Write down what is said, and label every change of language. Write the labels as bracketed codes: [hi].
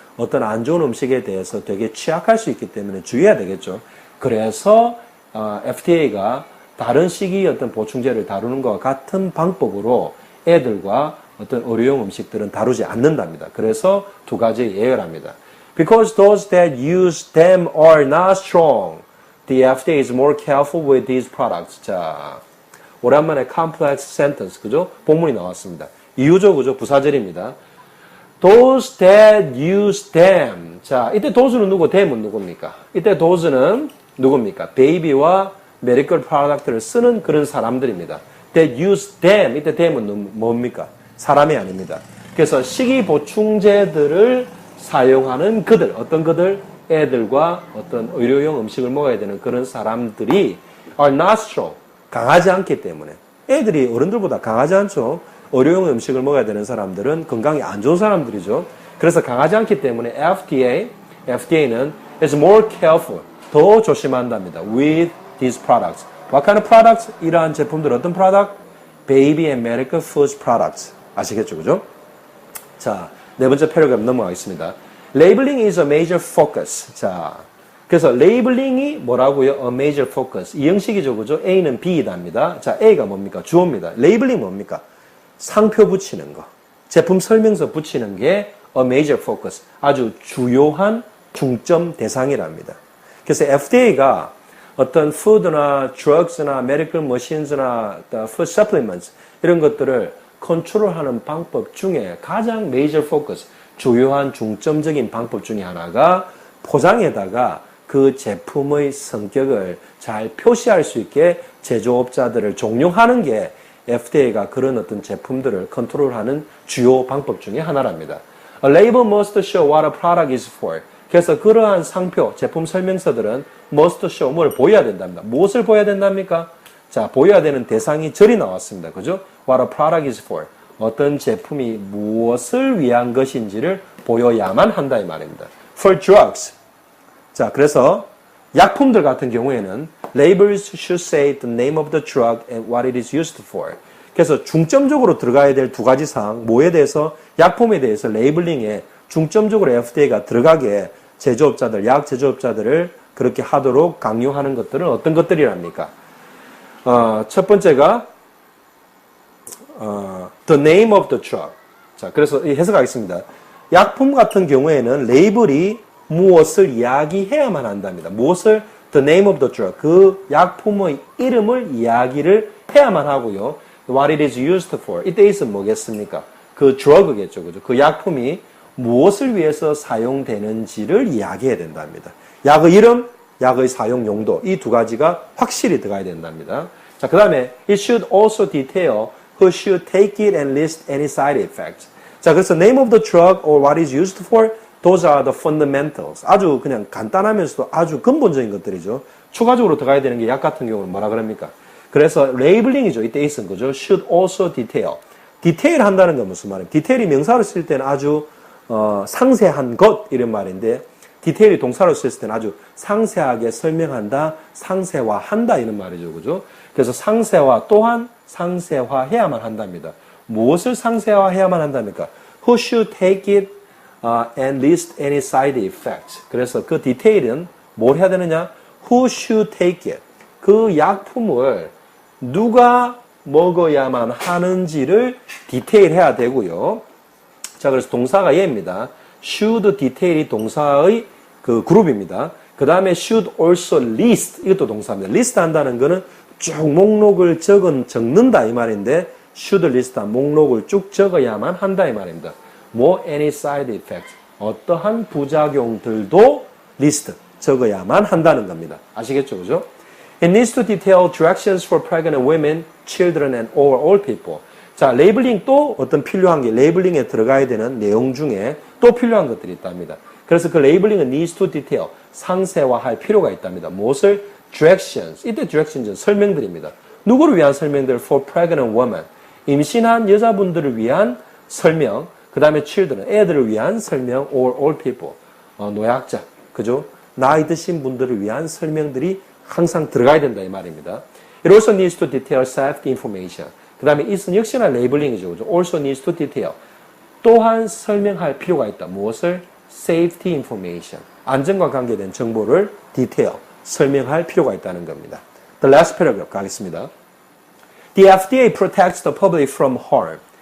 [ko] 어떤 안 좋은 음식에 대해서 되게 취약할 수 있기 때문에 주의해야 되겠죠. 그래서 FDA가 다른 식이 어떤 보충제를 다루는 것과 같은 방법으로 애들과 어떤 의료용 음식들은 다루지 않는답니다. 그래서 두 가지 예외를 합니다. [en] Because those that use them are not strong, the FDA is more careful with these products. [ko] 자, 오랜만에 complex sentence, 그죠? 본문이 나왔습니다. 이유죠, 그죠? 부사절입니다. [en] Those that use them. [ko] 자, 이때 those는 누구, them은 누굽니까? 이때 those는 누굽니까? 베이비와 메디컬 프로덕트를 쓰는 그런 사람들입니다. [en] That use them. [ko] 이때 them은 뭡니까? 사람이 아닙니다. 그래서 식이 보충제들을 사용하는 그들, 어떤 그들? 애들과 어떤 의료용 음식을 먹어야 되는 그런 사람들이 [en] are not strong. [ko] 강하지 않기 때문에. 애들이 어른들보다 강하지 않죠. 의료용 음식을 먹어야 되는 사람들은 건강이 안 좋은 사람들이죠. 그래서 강하지 않기 때문에 FDA는 [en] is more careful. [ko] 더 조심한답니다. [en] With these products. What kind of products? [ko] 이러한 제품들 어떤 product? [en] Baby and medical foods products. [ko] 아시겠죠, 그죠? 자, 네 번째 패러그래프 넘어가겠습니다. [en] Labeling is a major focus. [ko] 자, 그래서 레이블링이 뭐라고요? [en] A major focus. [ko] 이 형식이죠, 그죠? A는 B이답니다. 자, A가 뭡니까? 주어입니다. 레이블링 뭡니까? 상표 붙이는 거. 제품 설명서 붙이는 게 [en] a major focus. [ko] 아주 주요한 중점 대상이랍니다. 그래서 FDA가 어떤 푸드나 drugs나 medical machines나 food supplements 이런 것들을 컨트롤하는 방법 중에 가장 major focus, 주요한 중점적인 방법 중에 하나가 포장에다가 그 제품의 성격을 잘 표시할 수 있게 제조업자들을 종용하는 게 FDA가 그런 어떤 제품들을 컨트롤하는 주요 방법 중에 하나랍니다. [en] A label must show what a product is for. [ko] 그래서 그러한 상표, 제품 설명서들은 [en] must show, [ko] 뭘 보여야 된답니다. 무엇을 보여야 된답니까? 자, 보여야 되는 대상이 절이 나왔습니다. 그죠? [en] What a product is for. [ko] 어떤 제품이 무엇을 위한 것인지를 보여야만 한다 이 말입니다. [en] For drugs. [ko] 자, 그래서 약품들 같은 경우에는 [en] labels should say the name of the drug and what it is used for. [ko] 그래서 중점적으로 들어가야 될 두 가지 사항, 뭐에 대해서, 약품에 대해서 레이블링에 중점적으로 FDA가 들어가게 제조업자들, 약 제조업자들을 그렇게 하도록 강요하는 것들은 어떤 것들이랍니까? 첫 번째가 [en] the name of the drug. [ko] 자, 그래서 해석하겠습니다. 약품 같은 경우에는 레이블이 무엇을 이야기해야만 한답니다. 무엇을 [en] the name of the drug. [ko] 그 약품의 이름을 이야기를 해야만 하고요. [en] What it is used for. [ko] 이때 있으면 뭐겠습니까? 그 drug겠죠. 그죠? 그 약품이 무엇을 위해서 사용되는지를 이야기해야 된답니다. 약의 이름, 약의 사용 용도, 이 두 가지가 확실히 들어가야 된답니다. 자, 그 다음에 [en] it should also detail who should take it and list any side effects. [ko] 자, 그래서 [en] name of the drug or what is used for, those are the fundamentals. [ko] 아주 그냥 간단하면서도 아주 근본적인 것들이죠. 추가적으로 들어가야 되는 게 약 같은 경우는 뭐라 그럽니까? 그래서 레이블링이죠. 이때 있은 거죠. [en] should also detail. [ko] 디테일 한다는 건 무슨 말이에요? 디테일이 명사로 쓸 때는 아주 상세한 것 이런 말인데 디테일이 동사로 쓸 때는 아주 상세하게 설명한다, 상세화한다 이런 말이죠. 그죠? 그래서 상세화 또한 상세화해야만 한답니다. 무엇을 상세화해야만 한답니까? [en] Who should take it and list any side effects. [ko] 그래서 그 디테일은 뭘 해야 되느냐? [en] Who should take it. [ko] 그 약품을 누가 먹어야만 하는지를 디테일해야 되고요. 자, 그래서 동사가 얘입니다. should detail이 동사의 그 그룹입니다. 그 다음에 [en] should also list. [ko] 이것도 동사입니다. list 한다는 거는 쭉 목록을 적는다 이 말인데 [en] should list [ko] 목록을 쭉 적어야만 한다 이 말입니다. 뭐 [en] any side effects. [ko] 어떠한 부작용들도 list 적어야만 한다는 겁니다. 아시겠죠? 그죠? [en] It needs to detail directions for pregnant women, children, and all people. [ko] 자, 레이블링 또 어떤 필요한 게 레이블링에 들어가야 되는 내용 중에 또 필요한 것들이 있답니다. 그래서 그 레이블링은 [en] needs to detail, [ko] 상세화할 필요가 있답니다. 무엇을? directions. 이때 directions 설명들입니다. 누구를 위한 설명들? [en] For pregnant women. [ko] 임신한 여자분들을 위한 설명. 그 다음에 children, 애들을 위한 설명. [en] all people. [ko] 노약자. 그죠? 나이 드신 분들을 위한 설명들이 항상 들어가야 된다 이 말입니다. [en] It also needs to detail safety information. [ko] 그 다음에 it은 역시나 레이블링이죠. 그죠? [en] Also needs to detail. [ko] 또한 설명할 필요가 있다. 무엇을? [en] safety information, [ko] 안전과 관계된 정보를 디테일, 설명할 필요가 있다는 겁니다. [en] The last paragraph [ko] 가겠습니다. [en] The FDA protects the public from harm.